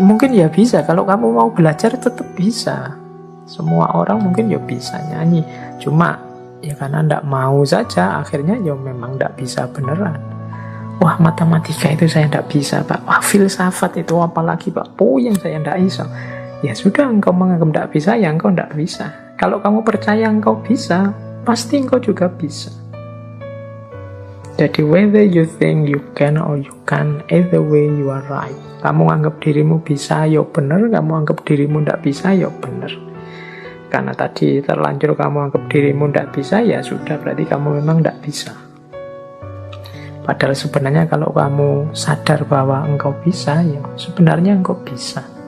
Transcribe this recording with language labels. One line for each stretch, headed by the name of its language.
Indonesian: Mungkin ya bisa, kalau kamu mau belajar tetap bisa. Semua orang mungkin ya bisa nyanyi, cuma ya karena ndak mau saja, akhirnya ya memang ndak bisa beneran. Wah, matematika itu saya ndak bisa Pak. Wah, filsafat itu apalagi Pak, puyeng saya ndak bisa. Ya sudah, engkau menganggap ndak bisa, ya engkau ndak bisa. Kalau kamu percaya engkau bisa, pasti engkau juga bisa.
English: Jadi whether you think you can or you can't, either way you are right.
Indonesian: Kamu anggap dirimu bisa, ya bener. Kamu anggap dirimu ndak bisa, ya bener. Karena tadi terlanjur kamu anggap dirimu ndak bisa, ya sudah, berarti kamu memang ndak bisa. Padahal sebenarnya kalau kamu sadar bahwa engkau bisa, ya sebenarnya engkau bisa.